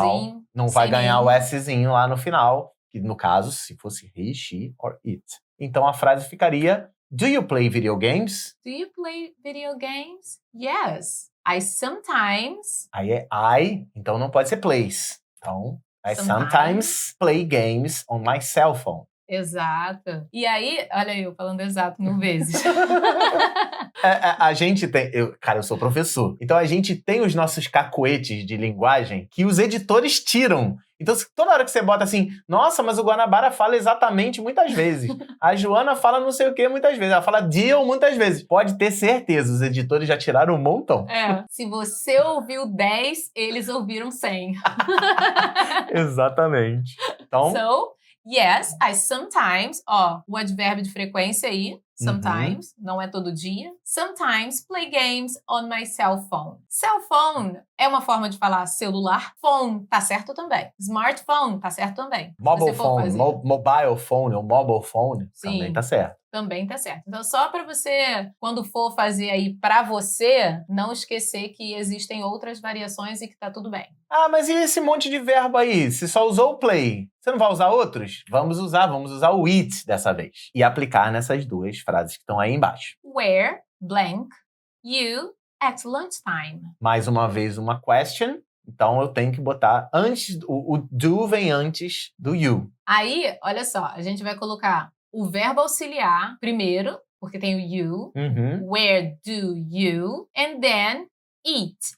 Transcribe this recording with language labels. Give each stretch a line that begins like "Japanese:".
Portuguese: Normal. Não vai ganhar o Szinho lá no final, que no caso, se fosse
English: he, she or it.
Portuguese: Então a frase ficaria:
English: Do you play video games? Do you play video games? Yes. I sometimes.
Portuguese: Aí é I, então não pode ser plays. Então,
English: I sometimes play games on my cell phone.
Portuguese: Exato. E aí, olha eu falando exato 1000 vezes. A gente tem... eu sou professor. Então a gente tem os nossos cacoetes de linguagem que os editores tiram. Então toda hora que você bota assim, nossa, mas o Guanabara fala exatamente muitas vezes. A Joana fala não sei o que muitas vezes. Ela fala deal muitas vezes. Pode ter certeza, os editores já tiraram um montão. É. Se você ouviu 10, eles ouviram 100. Exatamente. Então...
English: Yes, I sometimes,
Portuguese: o advérbio de frequência aí, sometimes, não é todo dia.
English: Sometimes play games on my cell phone.
Portuguese: Cell phone é uma forma de falar celular. Phone tá certo também. Smartphone tá certo também. Mobile phone ou mobile phone também tá certo. também tá certo. Então, só para você, quando for fazer aí para você, não esquecer que existem outras variações e que tá tudo bem. Ah, mas e esse monte de verbo aí? Você só usou o play. Você não vai usar outros? Vamos usar o eat dessa vez. E aplicar nessas duas frases que estão aí embaixo.
English: Where, blank, you at lunchtime.
Portuguese: Mais uma vez, uma question. Então, eu tenho que botar antes... O do vem antes do you. Aí, olha só, a gente vai colocar o verbo auxiliar primeiro, porque tem o you.
English: Where do you? And then eat.